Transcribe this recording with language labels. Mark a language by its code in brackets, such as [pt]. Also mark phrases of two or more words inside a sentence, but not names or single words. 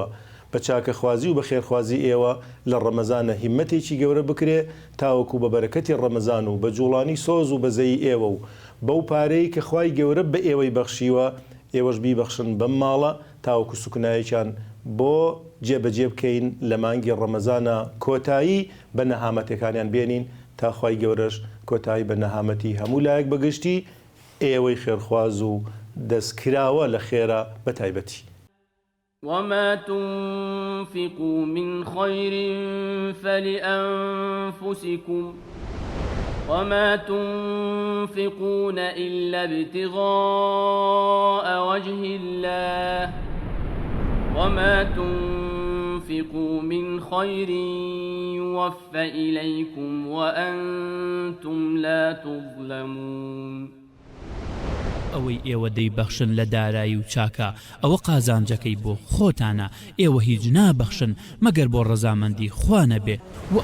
[ckb] بە چاکەخوازی و بە خێرخوازی ئێوە لە ڕەمەزانە هیمەتێکی گەورە بکرێ تاوەکو بە بەرەکەتی ڕەمەزان و بە جوڵانی سۆز و بەزەی ئێوە و بەو پارەی کە خوای گەورە بە ئێوەی بەخشیوە ئێوەش بیبەخشن بەم ماڵە تاوەکو سوکنایەکیان بۆ جێبەجێ بکەین لە مانگی ڕەمەزانە کۆتایی بە نەهامەتەکانیان بێنین تا خوای گەورەش کۆتایی بە نەهامەتی هەموو لایەک بەگشتی ئێوەی خێرخواز و دەستکراوە لە خێرا بە تایبەتی [ar] وما تنفقوا من خير فلأنفسكم وما تنفقون إلا ابتغاء وجه الله وما تنفقوا من خير يوفى إليكم وأنتم لا تظلمون [ckb] ئەوەی ئێوە دەیبەخشن لە دارایی و چاکە ئەوە قازانجەکەی بۆ خۆتانە ئێوە هیچ نابەخشن مەگەر بۆ ڕەزامەندی خوا نەبێ و